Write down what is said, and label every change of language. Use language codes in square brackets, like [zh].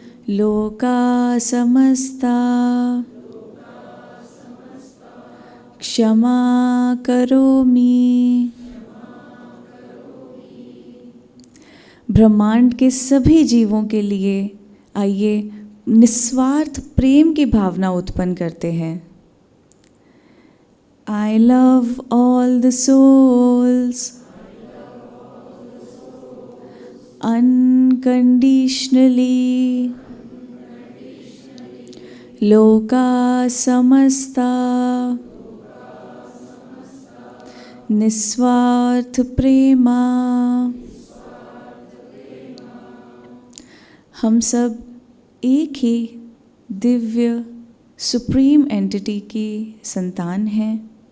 [sa] लोका समस्ता क्षमा करोमि। [hi] ब्रह्मांड के सभी जीवों के लिए आइए निस्वार्थ प्रेम की भावना उत्पन्न करते हैं। [en] I love all the souls unconditionally. [sa] लोका समस्ता निस्वार्थ प्रेमा। [hi] हम सब एक ही दिव्य सुप्रीम एंटिटी की संतान हैं।